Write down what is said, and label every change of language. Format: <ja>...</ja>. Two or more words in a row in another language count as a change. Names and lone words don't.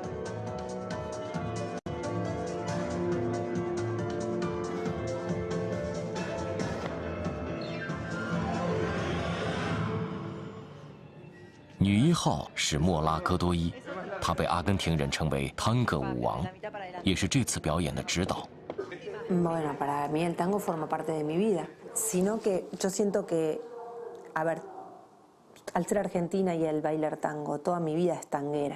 <zh>女1号是莫拉戈多伊，她被阿根廷人称为汤戈舞王，也是这次表演的指导。</zh> <es>Bueno, para mí el tango forma parte de mi vida, sino que yo siento que, a ver, al ser argentina y al bailar tango, toda mi vida es tanguera.</es>